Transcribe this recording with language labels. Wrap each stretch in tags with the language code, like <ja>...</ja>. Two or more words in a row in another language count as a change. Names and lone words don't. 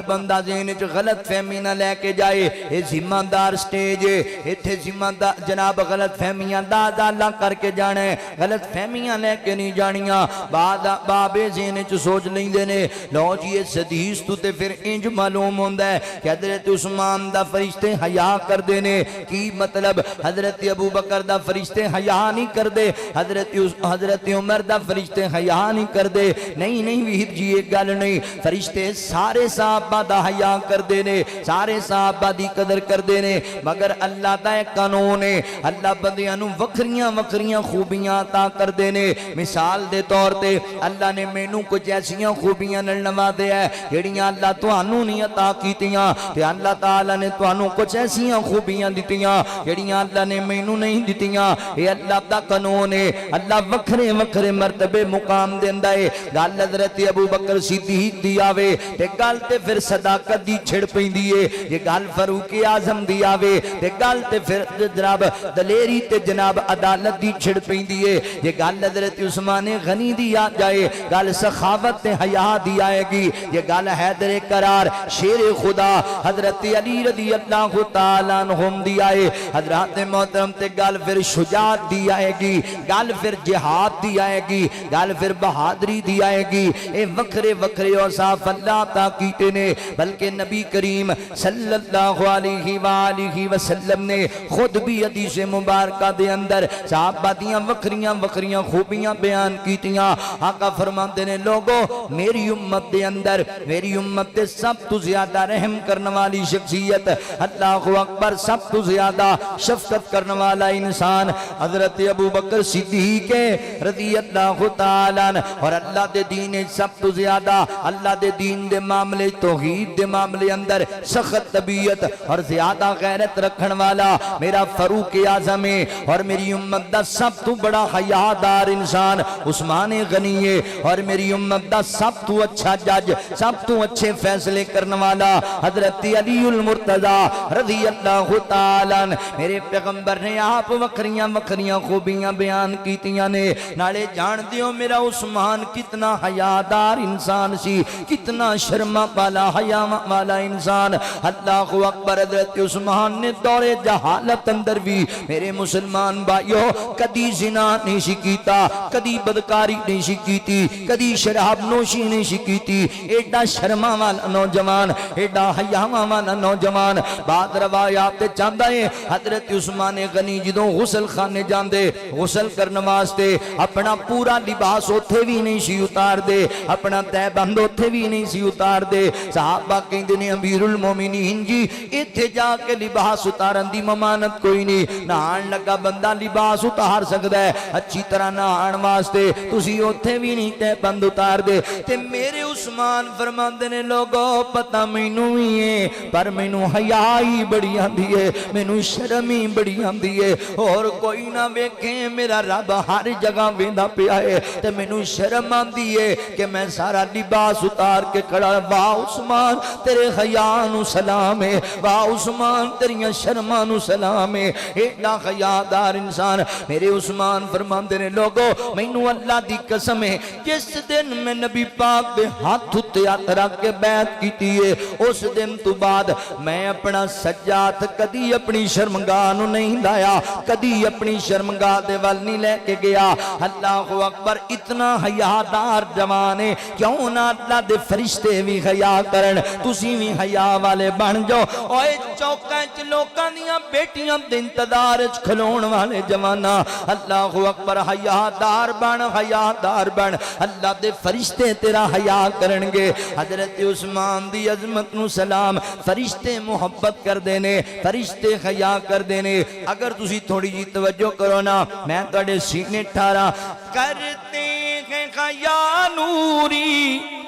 <pa>بندہ ذہن جو غلط فہمی نہ لے کے جائے</pa> <ur>یہ ذمہ دار سٹیج ہے</ur> <pa>ایتھے ذمہ دار جناب غلط فہمیاں دادا اللہ کر کے جانے غلط فہمیاں لے کے نہیں جانیاں بابے ذہن جو سوچ نہیں دینے لو جی یہ حدیث تو تے پھر انج معلوم ہوندہ ہے کہ حضرت عثمان دا فرشتے حیا کر دینے کی مطلب حضرت ابو بکر دا فرشتے حیا نہیں کر دے حضرت عمر دا فرشتے حیا نہیں کر دے نہیں ویر جی ایک گل نہیں فرشتے سارے صحابہ دا حیا کردے نے سارے صحابہ دی قدر کردے نے مگر اللہ دا ایک قانون ہے اللہ بندیاں نو وکھریاں وکھریاں خوبیاں عطا کردے نے مثال دے طور تے اللہ نے مینوں کچھ ایسیاں خوبیاں نال نوازیا ہے جڑیاں اللہ تانوں نہیں عطا کیتیاں تے اللہ تعالی نے تانوں کچھ ایسیاں خوبیاں دتیاں جڑیاں اللہ نے مینوں نہیں دتیاں اے اللہ دا قانون ہے اللہ وکھرے وکھرے مرتبے مقام دیندا ہے گل حضرت ابو بکر صدیق دی آوے تے گل تے پھر صداقت دی چھڑ پیندی ہے یہ گل فاروق اعظم دی آوے تے گل تے پھر جناب دلیری تے جناب عدالت دی چھڑ پیندی ہے یہ گل حضرت عثمان غنی دی آ جائے گل سخاوت تے حیا دی آئے گی یہ گل حیدر کرار شیر خدا حضرت علی</pa> <ar>رضی اللہ تعالیٰ عنہم</ar> <pa>دی آئے حضرات محترم تے گل پھر شجاعت دی آئے گی گل پھر جہاد دی آئے گی گل پھر بہادری دی آئے گی اے وکھرے وکھرے اوصاف اللہ عطا کیتے نے بلکہ نبی کریم</pa> <ar>صلی اللہ علیہ وآلہ وسلم</ar> <pa>نے خود بھی حدیث مبارکہ دے اندر صحابہ دیاں وکھریاں وکھریاں خوبیاں بیان کیتیاں آقا فرماندے نے لوگو میری امت دے اندر میری امت دے سب تو زیادہ رحم کرنے والی شخصیت</pa> <ar>اللہ اکبر</ar> <pa>سب تو زیادہ شفقت کرنے والا انسان حضرت ابو بکر صدیق</pa> <ar>رضی اللہ تعالیٰ عنہ</ar> <pa>اور اللہ دے دین سب تو زیادہ اللہ دے دین دے معاملے توحید دے معاملے اندر سخت طبیعت اور زیادہ غیرت رکھن والا میرا فاروق اعظم ہے اور میری امت دا سب تو بڑا حیادار انسان عثمان غنی ہے اور میری امت دا سب تو اچھا جج سب تو اچھے فیصلے کرنے والا حضرت علی المرتضی</pa> <ar>رضی اللہ تعالیٰ عنہ</ar> <pa>میرے پیغمبر نے آپ وکھریاں وکھریاں خوبیاں بیان کیتیاں نے نالے جان دیو میرا عثمان کتنا حیادار انسان سی کتنا شرما والا حیا والا انسان</pa> <ar>اللہ اکبر</ar> <pa>حضرت عثمان نے دور جہالت اندر بھی میرے مسلمان بھائیو کدی زنا نہیں سی کیتا کدی بدکاری نہیں سی کیتی کدی شراب نوشی نہیں سی کیتی ایڈا شرما والا نوجوان ایڈا حیا والا نوجوان بعد روایات چاہتا ہے حضرت عثمان غنی جدوں غسل خانے جاندے غسل کرنے واسطے اپنا پورا لباس اوتھے بھی نہیں سی اتار دے اپنا تہ بند اوتھے بھی نہیں سی اتار دے صحابہ کہندے نے امیر المومنین جی ایتھے جا کے لباس اتارن دی ممانت کوئی نہیں نہان لگا بندہ لباس اتار سکدا ہے اچھی طرح نہان واسطے تسی اوتھے بھی نہیں تہ بند اتار دے تے میرے عثمان فرماندے نے لوگو پتہ مینوں ہی ہے پر مینوں حیا ہی بڑی آندی ہے مینوں شرم ہی بڑی آندی ہے اور کوئی نہ ویکھے میرا رب ہر جگہ ویندا پیا ہے تے مینوں شرم آندی ہے کہ میں سارا لباس اتار کے کھڑا واہ عثمان تیرے حیا نو سلام ہے واہ عثمان تیریاں شرماں نو سلام ہے ایڈا حیادار انسان میرے عثمان فرماندے نے لوگو مینوں اللہ دی قسم ہے جس دن میں نبی پاک دے ہاتھ تے ہاتھ رکھ کے بیعت کیتی ہے اس دن تو بعد میں اپنا سجاد کدی اپنی شرمگاہ نو نہیں لایا کدی اپنی شرمگاہ دے ول نہیں لے کے گیا</pa> <ar>اللہ اکبر</ar> <pa>اتنا حیادار جوان ہے کیوں نہ اللہ دے فرشتے بھی حیا کرن تسی بھی حیا والے بن جاؤ اوے چوکاں وچ لوکاں دیاں بیٹیاں دے انتظار وچ کھلون والے جوانا</pa> <ar>اللہ اکبر</ar> <pa>حیادار بن اللہ دے فرشتے تیرا حیا کرن گے حضرت عثمان دی عظمت نو سلام فرشتے محبت کر دینے فرشتے حیا کر دینے اگر تسی تھوڑی جی توجہ کرو نا میں تواڈے سینے ٹھارا</pa> <ur>کرتے ہیں</ur> <pa>حیا نوری</pa>